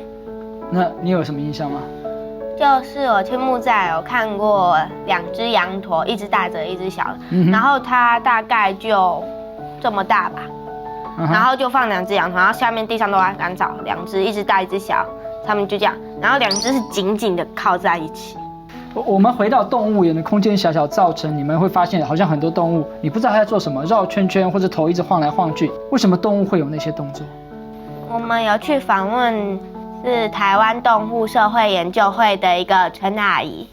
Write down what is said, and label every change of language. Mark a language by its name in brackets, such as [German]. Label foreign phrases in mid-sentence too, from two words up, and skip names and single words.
[Chinese] 那你有什麼印象嗎？就是我去木柵有看過2隻羊駝，一隻大的，一隻小的，然後它大概就這麼大吧。然後就放2隻羊駝，然後下面地上都在乾草 ，2隻，一隻大一隻小，他們就這樣，然後2隻是緊緊的靠在一起。我们回到动物园的空间小小，造成你们会发现好像很多动物，你不知道它在做什么，绕圈圈或者头一直晃来晃去。为什么动物会有那些动作？我们有去访问是台湾动物社会研究会的一个陈阿姨。